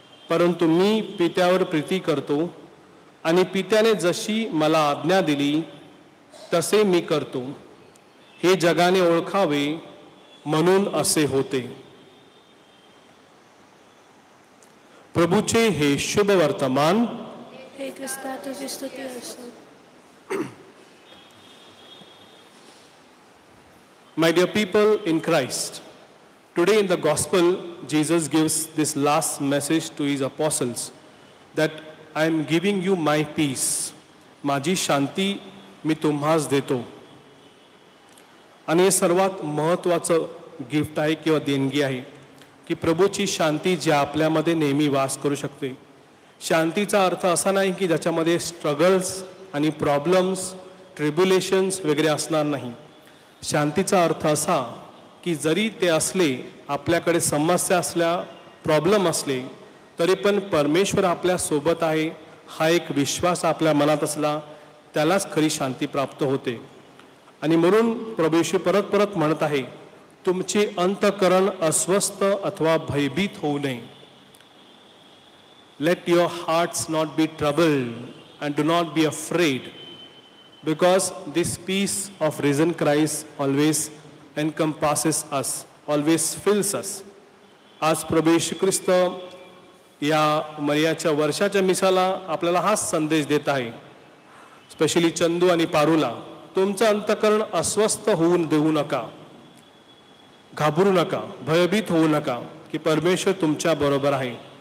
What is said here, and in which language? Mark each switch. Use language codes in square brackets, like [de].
[mr] परंतु मी पित्यावर प्रीती करतो आणि पित्याने जशी मला आज्ञा दिली तसे मी करतो. हे जगाने ओळखावे म्हणून असे होते. प्रभूचे हे शुभ वर्तमान. हे ख्रिस्ता तुझी स्तुती असो. [en] My dear people in Christ, today in the Gospel, Jesus gives this last message to his apostles that I am giving you my peace. [mr] माझी शांती मी तुम्हास देतो. आणि हे सर्वात महत्त्वाचं गिफ्ट आहे किंवा देणगी आहे की प्रभूची शांती जी आपल्यामध्ये नेहमी वास करू शकते. शांतीचा अर्थ असा नाही की ज्याच्यामध्ये स्ट्रगल्स आणि प्रॉब्लेम्स, ट्रिब्युलेशन्स वगैरे असणार नाही. शांतीचा अर्थ असा की जरी ते असले, आपल्याकडे समस्या असल्या, प्रॉब्लेम असले, तरी पण परमेश्वर आपल्या सोबत आहे हा एक विश्वास आपल्या मनात असला, त्यालाच खरी शांती प्राप्त होते. आणि म्हणून प्रभू येशू परत परत म्हणत आहे, तुमचे अंतःकरण अस्वस्थ अथवा भयभीत होऊ नये. [en] Let your hearts not be troubled and do not be afraid, because this peace of risen Christ always encompasses us, always fills us. [mr] आज प्रभू येशू ख्रिस्त या मरियाच्या वर्षाच्या मिसाला आपल्याला हाच संदेश देत आहे, स्पेशली चंदू आणि पारूला. तुमचं अंतःकरण अस्वस्थ होऊन देऊ नका, घाबरू नका, भयभीत होऊ नका, की परमेश्वर तुमच्या बरोबर आहे.